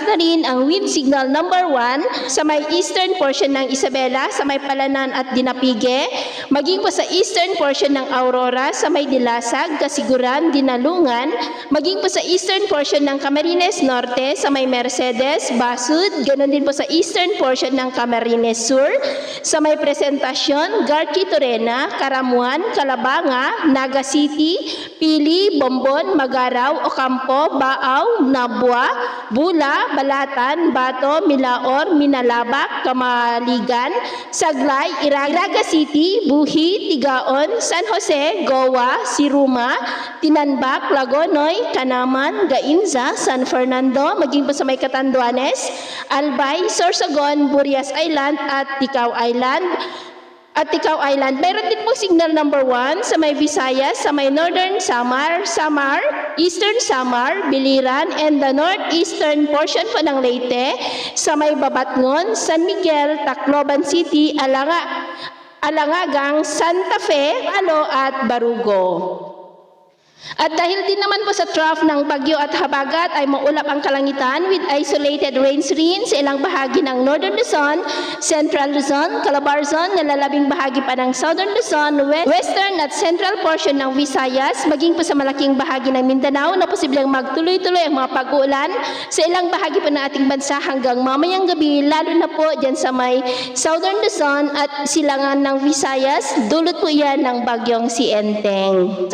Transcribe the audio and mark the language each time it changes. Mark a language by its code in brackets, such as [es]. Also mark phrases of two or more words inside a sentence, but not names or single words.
[tl] na rin ang [en] wind signal number [tl] 1 sa may [en] eastern portion [tl] ng Isabela, sa may Palanan at Dinapige, maging po sa [en] eastern portion [tl] ng Aurora, sa may Dilasag, Kasiguran, Dinalungan, maging po sa [en] eastern portion [tl] ng Camarines Norte, sa may Mercedes, Basud, ganoon din po sa [en] eastern portion [tl] ng Camarines Sur, sa may Presentasyon, Garki Torena, Karamuan, Calabanga, Naga City, Pili, Bombon, Magaraw, Ocampo, Baaw, Nabua, Bula, Balatan, Bato, Milaor, Minalabak, Kamaligan, Saglay, Iraga City, Buhi, Tigaon, San Jose, Goa, Siruma, Tinanbak, Lagonoy, Kanaman, Gainza, San Fernando, maging po sa may Catanduanes, Albay, Sorsogon, Burias Island at Ticao Island. Meron din po [en] signal number [tl] 1 sa may Visayas, sa may Northern Samar, Eastern Samar, Biliran, [en] and the northeastern portion [tl] po ng Leyte, sa may Babatngon, San Miguel, Tacloban City, Alangagang, Santa Fe, Alo at Barugo. At dahil din naman po sa trough ng bagyo at habagat ay maulap ang kalangitan [en] with isolated rain screens [tl] sa ilang bahagi ng Northern Luzon, Central Luzon, Calabarzon, nalalabing bahagi pa ng Southern Luzon, Western at [en] Central portion [tl] ng Visayas, maging po sa malaking bahagi ng Mindanao na posibleng magtuloy-tuloy ang mga pag-uulan sa ilang bahagi pa ng ating bansa hanggang mamayang gabi, lalo na po dyan sa may Southern Luzon at silangan ng Visayas, dulot po yan ng bagyong si Enteng.